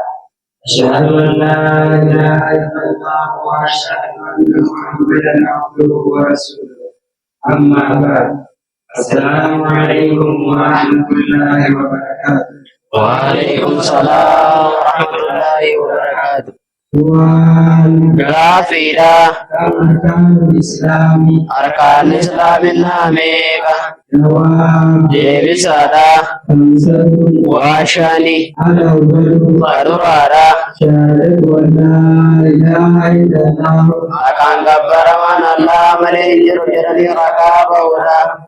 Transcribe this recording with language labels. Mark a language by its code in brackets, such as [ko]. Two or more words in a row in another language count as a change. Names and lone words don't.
[ar] أشهد أن لا إله إلا الله وأشهد أن محمدا عبده ورسوله. أما بعد، السلام عليكم ورحمة الله وبركاته. وعليكم السلام ورحمة الله وبركاته. [om] Gaaffiidha. Arkaan Islaaminaa meeqa? Deebisaadha. Waa shani. Qaduraadha. Akaan gabbaraman Allah malee hin jiru jedhanii ragaa ba'uudha.